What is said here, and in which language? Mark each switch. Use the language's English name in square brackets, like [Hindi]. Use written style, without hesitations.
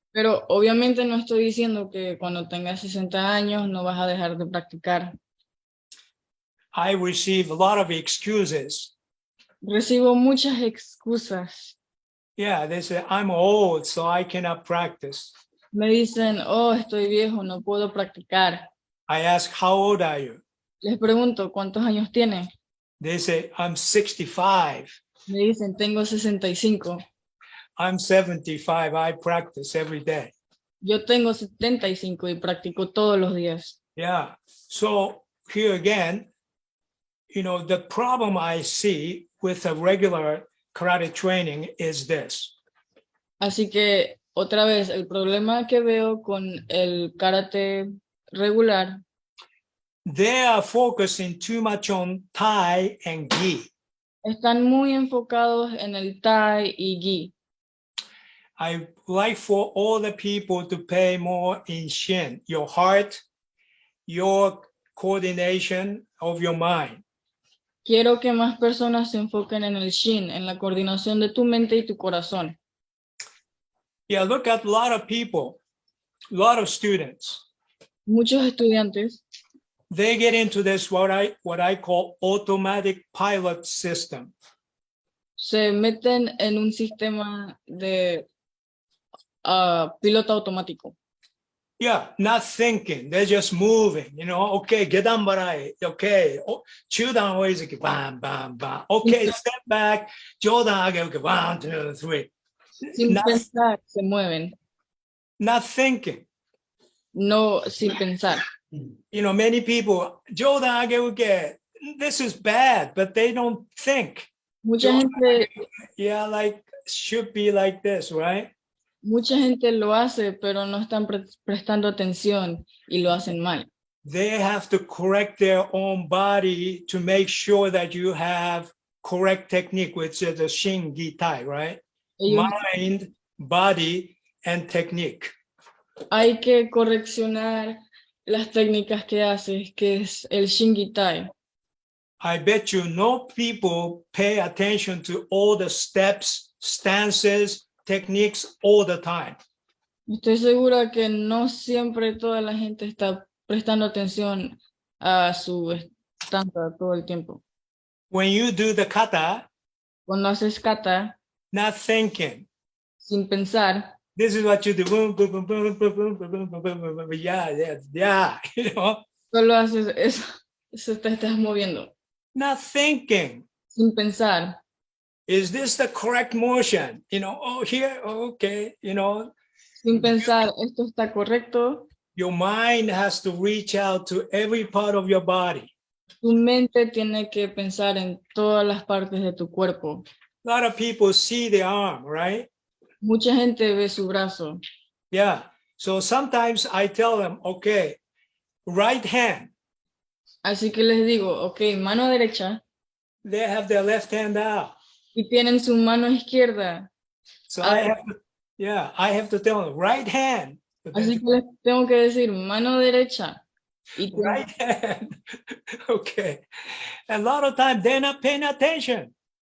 [Spanish] Pero obviamente no estoy diciendo que cuando tengas 60 años no vas a dejar de practicar. [English] I receive a lot of excuses. [Spanish] Recibo muchas excusas. [English] Yeah, they say, I'm old, so I cannot practice. [Spanish] Me dicen, oh, estoy viejo, no puedo practicar. [English] I ask, how old are you? [Spanish] Les pregunto, ¿cuántos años tiene? [English] They say, I'm 65. [Spanish] Me dicen, tengo 65. [English] I'm 75. I practice every day. [Spanish] Yo tengo 75 y practico todos los días. [English] Yeah. So here again, the problem I see with a regular karate training is this. [Spanish] Así que, otra vez, el problema que veo con el karate regular, [English] they are focusing too much on Tai and Gi. [Spanish] están muy enfocados en el Tai y Gi. [English] I like for all the people to pay more in Shin, your heart, your coordination of your mind. [Spanish] Quiero que más personas se enfoquen en el Shin, en la coordinación de tu mente y tu corazón. [English] Yeah, look at a lot of people, a lot of students. [Spanish] Muchos estudiantes [English] They get into this what I call automatic pilot system. [Spanish] se meten en un sistema de piloto automático. [English] Yeah, not thinking. They're just moving, okay, gedan barai, okay, chudan oizaki, bam, bam, bam. Okay, step back, jodan age, okay, 1, 2, 3. [Spanish] Sin [English] Not, [Spanish] pensar, se mueven. [English] not thinking. [Spanish] No, sin pensar. [English] Many people, jodan age, okay, this is bad, but they don't think. [Spanish] Mucha gente, [English] Yeah, should be like this, right? [Spanish] mucha gente lo hace, pero no están prestando atención y lo hacen mal. [English] They have to correct their own body to make sure that you have correct technique, which is the Shin Gi Tai, right? [Spanish] Ellos- [English] Mind, body, and technique. [Spanish] Hay que correccionar las técnicas que haces, que es el Shin Gi Tai. [English] I bet you no people pay attention to all the steps, stances, techniques all the time. [Spanish] Estoy segura que no siempre toda la gente está prestando atención a su stanza todo el tiempo. [English] When you do the kata, [Spanish] Cuando haces kata, [English] not thinking, [Spanish] sin pensar, [English] this is what you do. Boom, boom, boom, boom, boom, boom, boom, boom, boom, boom, boom, yeah, yeah, yeah. You know, [Spanish] solo haces eso, te estás moviendo. [English] not thinking. [Spanish] Sin pensar, [English] Is this the correct motion? You know, oh, here, okay. You know, [Spanish] sin pensar, esto está correcto. [English] your mind has to reach out to every part of your body. [Spanish] Tu mente tiene que pensar en todas las partes de tu cuerpo. [English] A lot of people see the arm, right? [Spanish] Mucha gente ve su brazo. [English] Yeah. So sometimes I tell them, okay, right hand, [Spanish] Así que les digo, ok, mano derecha, [English] they have their left hand out. [Spanish] y tienen su mano izquierda. [English] So I have to tell them, right hand. [Spanish] Así que les tengo que decir mano derecha. Y [English] Right hand. Okay. A lot of times they're not paying attention.